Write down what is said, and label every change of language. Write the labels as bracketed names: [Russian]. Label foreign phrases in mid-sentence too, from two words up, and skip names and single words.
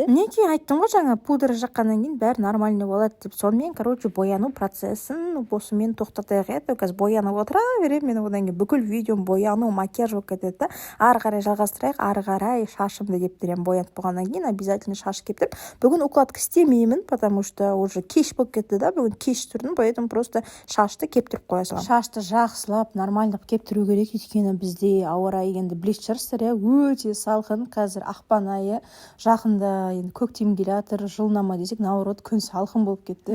[Kazakh] Неге айттым ғой жаңа, пудра жаққаннан кейін бәрі нормально болады деп. Сонымен, бояну процесін осымен тоқтатайық еді. Қазір боянып отыра беремін, мен одан кейін бүкіл видеом бояну, макияж болып кетеді. Ары қарай жалғастырайық, ары қарай шашымды кептіремін. Боянып болғаннан кейін обязательно шаш кептіріп. Бүгін укладка істемеймін, [Russian] потому что уже [Kazakh] кеш болып кетті да, бүгін кеш тұрдым, [Russian] поэтому просто [Kazakh] шашты кептіріп қоя саламын. Шашты жақсылап, нормально кептіру керек, өйткені бізде ауа райы енді білетін шығарсыздар, өте салқын. Қазір ақпан айы, жақында енді көктем келе жатыр, жылнама десек, наоборот күн салқын болып кетті.